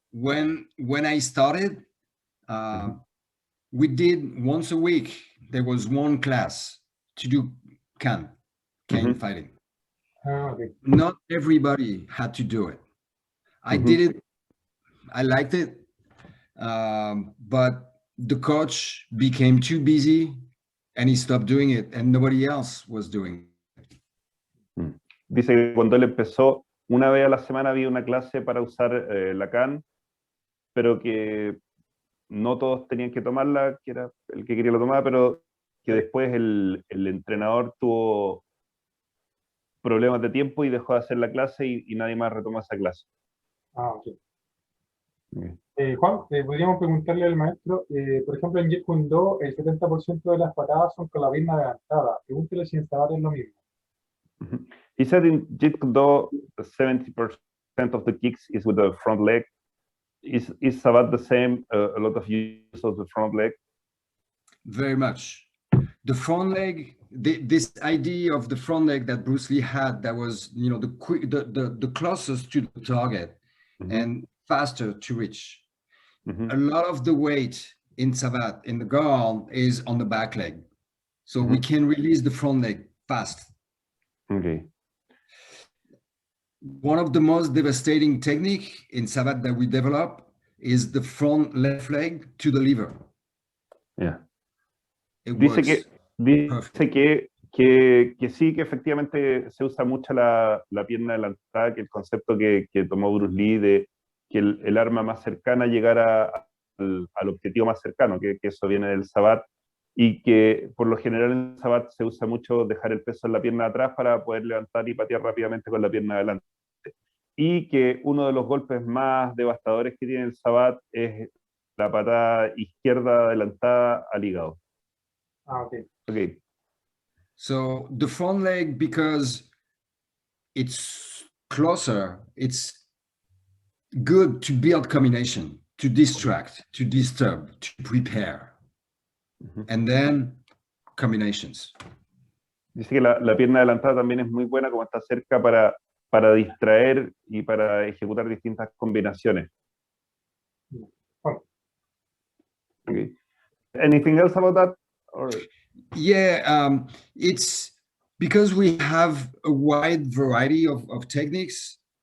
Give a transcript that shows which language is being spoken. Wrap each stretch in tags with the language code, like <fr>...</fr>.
<en>When I started, we did once a week, there was one class to do cane fighting. Okay. Not everybody had to do it. I did it. I liked it. But the coach became too busy and he stopped doing it and nobody else was doing it.</en> <es>Dice que cuando él empezó, una vez a la semana había una clase para usar la can, pero que no todos tenían que tomarla, que era el que quería la tomar, pero que después el entrenador tuvo problemas de tiempo y dejó de hacer la clase y nadie más retomó esa clase. Ok. Juan, podríamos preguntarle al maestro, por ejemplo, en Jeet Kune Do, el 70% de las patadas son con la pierna adelantada. Pregúntele si en Savate es lo mismo.</es> <en>He said in Jeet Kune Do, 70% of the kicks is with the front leg. Is Savate the same? A lot of use of the front leg? Very much. The front leg, this idea of the front leg that Bruce Lee had, that was, the closest to the target and faster to reach. A lot of the weight in Savate, in the guard, is on the back leg. So we can release the front leg fast. Okay. One of the most devastating technique in Savate that we develop is the front left leg to the liver. Yeah.</en> <es>Dice que sí, que efectivamente se usa mucho la pierna adelantada, que el concepto que tomó Bruce Lee de que el arma más cercana llegara al objetivo más cercano, que eso viene del Savate, y que por lo general en Savate se usa mucho dejar el peso en la pierna de atrás para poder levantar y patear rápidamente con la pierna de adelante. Y que uno de los golpes más devastadores que tiene el Savate es la patada izquierda adelantada al hígado.</es> <en>Okay. Okay. So the front leg, because it's closer, it's good to build combination, to distract, to disturb, to prepare, and then combinations.</en> <es>Dice que la pierna adelantada también es muy buena, como está cerca para distraer y para ejecutar distintas combinaciones.</es> <en>Okay. Anything else about that? Or? Yeah, it's because we have a wide variety of techniques.</en>